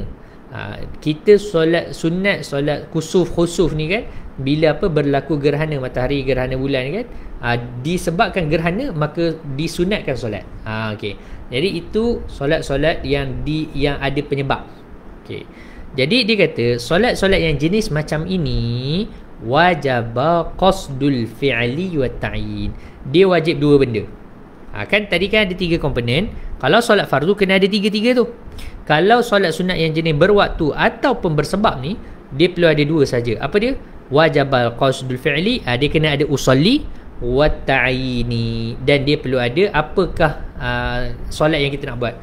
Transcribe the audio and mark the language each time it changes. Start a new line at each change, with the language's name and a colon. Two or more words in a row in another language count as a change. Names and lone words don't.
Malay: Kita solat sunat, solat khusuf ni kan, bila apa berlaku gerhana matahari, gerhana bulan kan, disebabkan gerhana maka disunatkan solat. Okey. Jadi itu solat-solat yang ada penyebab. Okey. Jadi dia kata solat-solat yang jenis macam ini wajib
Arabic: قصد الفعل والتعيين.
Malay: Dia wajib dua benda. Kan tadi kan ada 3 komponen. Kalau solat fardu kena ada 3-3 tu. Kalau solat sunat yang jenis berwaktu ataupun bersebab ni, dia perlu ada 2 saja. Apa dia? Wajib
Arabic: قصد الفعل,
Malay: dia kena ada
Arabic: أصلي والتعيين,
Malay: dan dia perlu ada apakah solat yang kita nak buat.